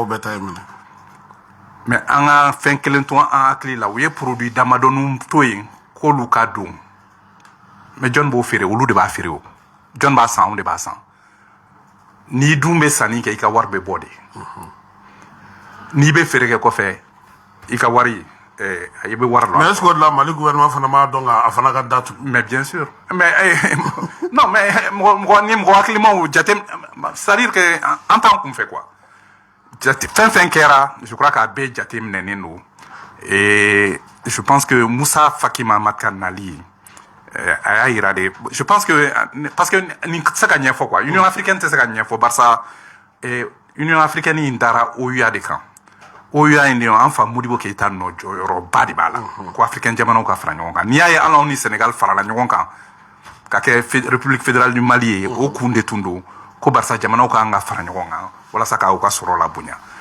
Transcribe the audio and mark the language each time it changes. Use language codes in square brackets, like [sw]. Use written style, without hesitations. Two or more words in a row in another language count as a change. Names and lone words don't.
[bm] mais an ka fɛn kelen to an hakili la u ye produit damadɔninw to yen k'olu ka don mais jɔn b'o feere olu de b'a feere o jɔn b'a san anw de b'a san n'i dun bɛ sanni kɛ i ka wari bɛ bɔ de n'i bɛ feere kɛ kɔfɛ i ka wari i bɛ wari la mais [fr] est ce que [bm] o de la Mali gouvernement fana b'a dɔn a fana ka datugu [fr] mais bien sûr mais non mais [bm] ni mɔgɔ hakilimaw jate [fr] c'est à dire que [bm] an t'an kunfɛ quoi fɛn fɛn kɛra [fr] je crois [bm] k'a bɛɛ jate minɛnen don [fr] et je pense que [bm] Moussa Faki Mahamat ka nali a y'a yira [fr] de je pense que parce que [bm] nin tɛ se ka ɲɛfɔ quoi Union africaine tɛ se ka ɲɛfɔ barisa Union africaine in dara OUA de kan OUA in de an fa Modibo Keita nɔ jɔyɔrɔba de b'a la ko africaine jamanaw ka fara ɲɔgɔn kan n'i y'a ye anw ni Sénégal farala ɲɔgɔn kan ka kɛ République fédérale du Mali ye o kun de tun don ko barisa jamanaw ka kan ka fara ɲɔgɔn kan walasa k'aw ka sɔrɔ la bonya